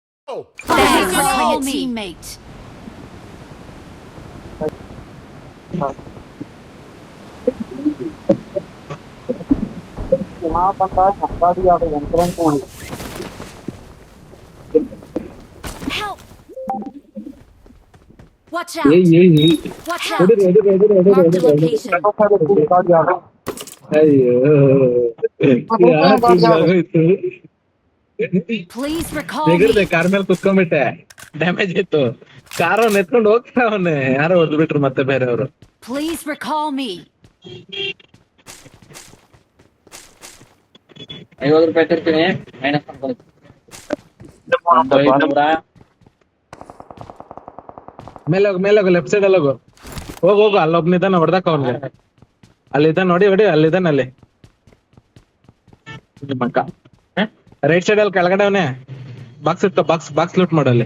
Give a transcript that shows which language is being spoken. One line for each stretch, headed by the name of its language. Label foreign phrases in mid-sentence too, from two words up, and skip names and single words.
English: Thanks for calling a teammate.
Hindi: यहाँ बंदा छक्का दिया तो यंत्रण को
English: Help! Watch
Kannada: ಏಯ್
English: out!
Kannada: ಏಯ್ ಏಯ್
English: Watch
Kannada: ಹೊಡಿರಿ
English: out!
Kannada: ಹೊಡಿರಿ ಹೊಡಿರಿ ಹೊಡಿರಿ
English: Marked a
Kannada: ಹೊಡಿರಿ ಹೊಡಿರಿ.
English: location.
Hindi: तो फिर उसको निकाल दिया
Kannada: ಅಯ್ಯೋ ಆಗೋಯ್ತು
English: Please recall
Kannada: ತೆಗಿರ್ದೆ
English: me.
Kannada: ಕಾರ್ ಮೇಲೆ ಕುತ್ಕೊಂಡ್ಬಿಟ್ಟೆ ಡ್ಯಾಮೇಜ್ ಇತ್ತು ಕಾರ್ ಎತ್ಕೊಂಡು ಹೋಗ್ತಾ ಅವನ್ನೇ ಯಾರೋ ಹೊಡೆದು ಬಿಟ್ರು ಮತ್ತೆ ಬೇರೆಯವರು.
English: Please recall me.
Kannada: 50 ರೂಪಾಯಿ ತರ್ತೀನಿ ಮೈನಸ್ ಮಾಡ್ಕೊಳ್ಳಿ. ಮೇಲೆ ಹೋಗು
English: left side
Kannada: ಅಲ್ಲಿ ಹೋಗು ಅಲ್ಲೊಬ್ನಿದ್ದಾನ ಹೊಡೆದಕ್ಕ ಅವನ್ಗೆ ಅಲ್ಲಿದ್ದಾನ ನೋಡಿ ಅಲ್ಲಿದ್ದಾನ ಅಲ್ಲಿ ನಿಮ್ಮ ಅಕ್ಕ
English: right side
Kannada: ಅಲ್ಲಿ ಕೆಳಗಡೆ ಅವನೇ ಬಾಕ್ಸ್ ಇತ್ತು
English: box loot
Kannada: ಮಾಡಲ್ಲಿ